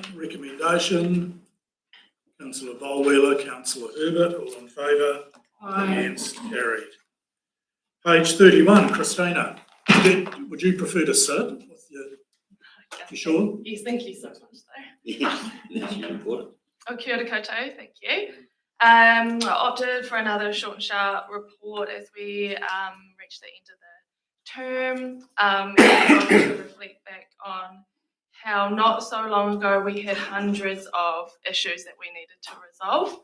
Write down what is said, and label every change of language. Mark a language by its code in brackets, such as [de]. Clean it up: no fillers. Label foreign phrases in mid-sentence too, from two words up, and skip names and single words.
[en] Recommendation, Councillor Bolwheeler, Councillor Herbert, all in favour? Against? Carried. Page 31, Christina, would you prefer to sit with you sure? Yes, thank you so much though. [mi] Oh, kia ora koutou, [en] thank you. I opted for another short and sharp report as we reach the end of the term. And I wanted to reflect back on how not so long ago we had hundreds of issues that we needed to resolve.